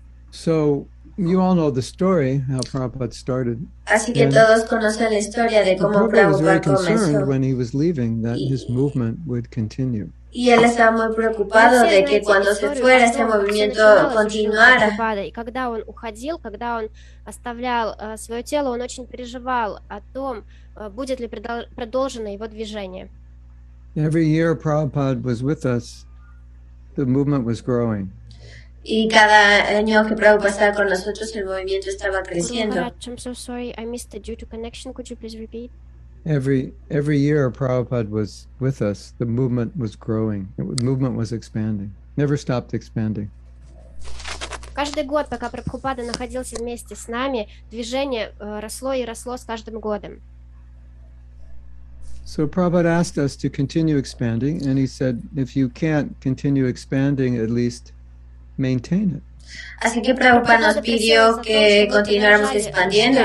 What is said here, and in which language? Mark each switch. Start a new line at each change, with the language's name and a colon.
English: So you all know the story how Prabhupada started.
Spanish: Así que todos conocen la historia de cómo
English: Prabhupada was very
Spanish: Prabhupada
English: concerned
Spanish: comenzó.
English: when he was leaving that his movement would continue.
Spanish: Y él estaba muy preocupado de que cuando se fuera este movimiento continuara.
Russian: И когда он уходил, когда он оставлял свое тело, он очень переживал о том, будет ли продолжено его движение.
English: Every year Prabhupada was with us, the movement was growing.
Spanish: Y cada año que Prabhupada estaba con nosotros, el movimiento estaba creciendo.
English: I'm so sorry, I missed it due to connection. Could you please repeat? Every year Prabhupada was with us, the movement was growing. The movement was expanding. Never stopped expanding.
Russian: Каждый год, пока Прабхупада находился вместе с нами, движение росло и росло с каждым годом.
English: So Prabhupada asked us to continue expanding, and he said, if you can't continue expanding, at least maintain it.
Spanish: Así que Prabhupada nos pidió que continuáramos expandiendo.